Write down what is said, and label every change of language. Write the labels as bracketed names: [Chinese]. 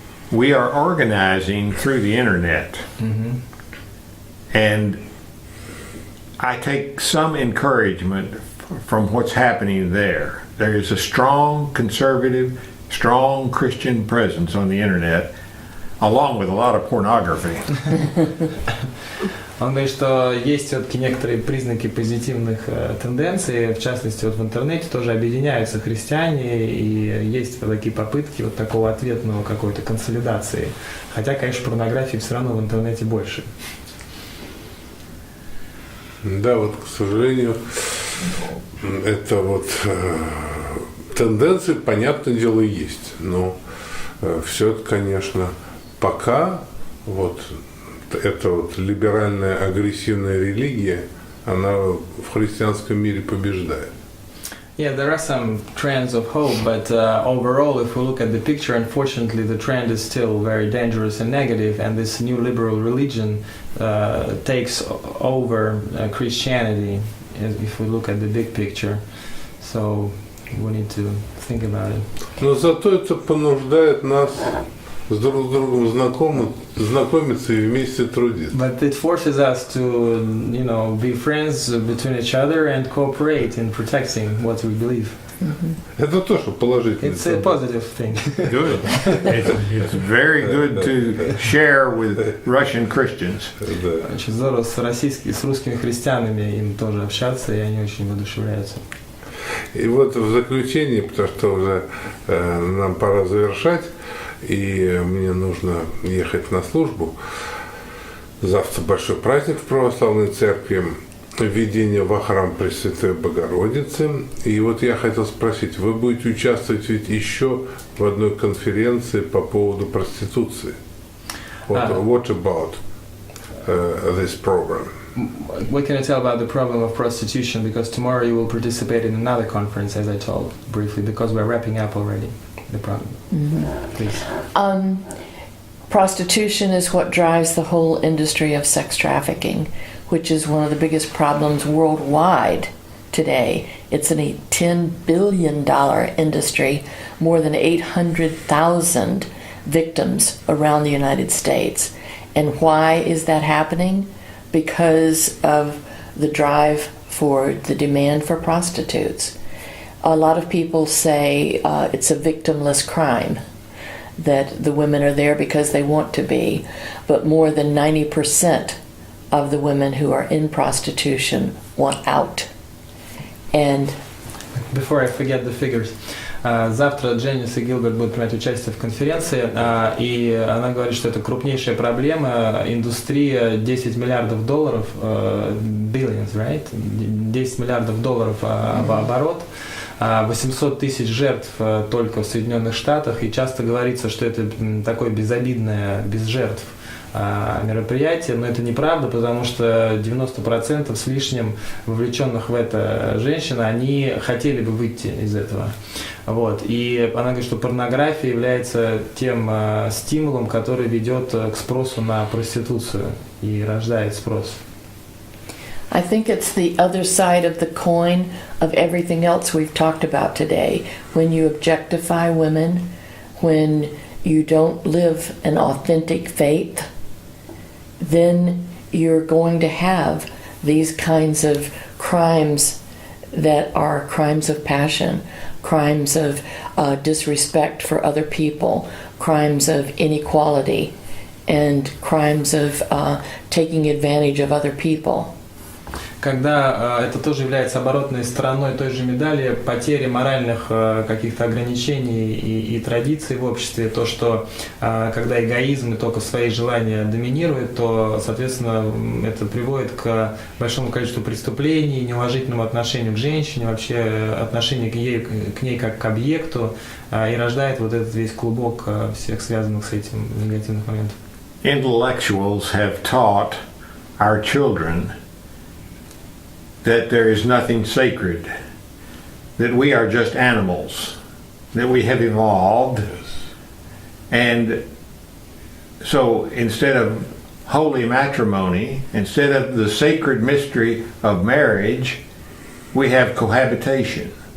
[English] We are organizing through the internet, and I take some encouragement from what's happening there. There is a strong conservative, strong Christian presence on the internet, along with a lot of pornography. [Russian] Он говорит, что есть все-таки некоторые признаки позитивных тенденций, в частности, вот в интернете тоже объединяются христиане, и есть такие попытки вот такого ответного какой-то консолидации. Хотя, конечно, порнографии все равно в интернете больше. Да, вот, к сожалению, это вот тенденции, понятное дело, есть, но все это, конечно, пока вот эта вот либеральная агрессивная религия, она в христианском мире побеждает. [English] Yeah, there are some trends of hope, but overall, if we look at the picture, unfortunately, the trend is still very dangerous and negative, and this new liberal religion takes over Christianity, if we look at the big picture. So we need to think about it. [Russian] Но зато это понуждает нас с друг другом знакомиться и вместе трудиться. [English] But it forces us to, you know, be friends between each other and cooperate in protecting what we believe. [Russian] Это тоже положительно. [English] It's a positive thing. Good. It's very good to share with Russian Christians. [Russian] Да. Очень здорово с русскими христианами им тоже общаться, и они очень воодушевляются. И вот в заключение, потому что уже нам пора завершать, и мне нужно ехать на службу. Завтра большой праздник в православной церкви, введение во храм Пресвятой Богородицы. И вот я хотел спросить, вы будете участвовать ведь еще в одной конференции по поводу проституции. [English] What about this program? What can I tell about the problem of prostitution? Because tomorrow you will participate in another conference, as I told briefly, because we're wrapping up already the problem. Please. Prostitution is what drives the whole industry of sex trafficking, which is one of the biggest problems worldwide today. It's a $10 billion industry, more than 800,000 victims around the United States. And why is that happening? Because of the drive for the demand for prostitutes. A lot of people say it's a victimless crime, that the women are there because they want to be, but more than 90% of the women who are in prostitution want out. And before I forget the figures, [Russian] завтра Дженис и Гилберт будут принимать участие в конференции, и она говорит, что это крупнейшая проблема, индустрия $10 миллиардов, [English] billions, right? [Russian] $10 миллиардов в оборот, 800 тысяч жертв только в Соединенных Штатах, и часто говорится, что это такое безобидное, без жертв мероприятие, но это неправда, потому что 90% с лишним вовлеченных в это женщин, они хотели бы выйти из этого. Вот. И она говорит, что порнография является тем стимулом, который ведет к спросу на проституцию и рождает спрос. [English] I think it's the other side of the coin of everything else we've talked about today. When you objectify women, when you don't live an authentic faith, then you're going to have these kinds of crimes that are crimes of passion, crimes of disrespect for other people, crimes of inequality, and crimes of taking advantage of other people. [Russian] Когда это тоже является оборотной стороной той же медали, потери моральных каких-то ограничений и традиций в обществе, то, что когда эгоизм и только свои желания доминируют, то, соответственно, это приводит к большому количеству преступлений, неуважительному отношению к женщине, вообще отношению к ней как к объекту, и рождает вот этот весь клубок всех связанных с этим негативных моментов. [English] Intellectuals have taught our children that there is nothing sacred, that we are just animals, that we have evolved. And so instead of holy matrimony, instead of the sacred mystery of marriage, we have cohabitation.